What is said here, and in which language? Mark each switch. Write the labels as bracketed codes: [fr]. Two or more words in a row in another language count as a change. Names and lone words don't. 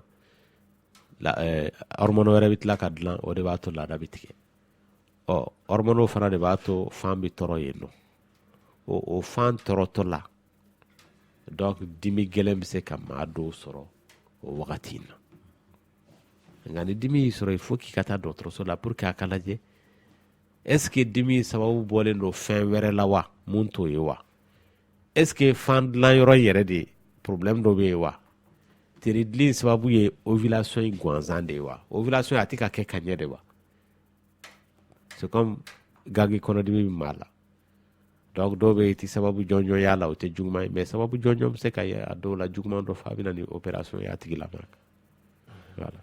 [bm] hormone wɛrɛ bɛ tila ka dilan o de b'a to laada bɛ tigɛ hormone fana de b'a to fan bɛ tɔrɔ yen nɔ o fan tɔrɔtɔ la donc dimi gɛlɛn bɛ se ka maa dɔw sɔrɔ o wagati in na nka ni dimi y'i sɔrɔ [fr] il faut [bm] k'i ka taa dɔgɔtɔrɔso la [fr] pour que [bm] a ka lajɛ [fr] est ce que [bm] dimi sababu bɔlen don fɛn wɛrɛ la wa mun t'o ye wa [fr] est ce que [bm] fan dilan yɔrɔ yɛrɛ de problème dɔ bɛ yen wa teri dilen sababu ye ovulation in gansan de ye wa ovulation a tɛ ka kɛ ka ɲɛ de wa [fr] c'est comme [bm] gagi kɔnɔdimi bɛ maa la donc dɔw bɛ yen i tɛ sababu jɔnjɔn y'a la o tɛ juguman ye mais sababu jɔnjɔn bɛ se ka ye a dɔw la juguman dɔ fɔ a bɛ na ni opération ye a tigi la voilà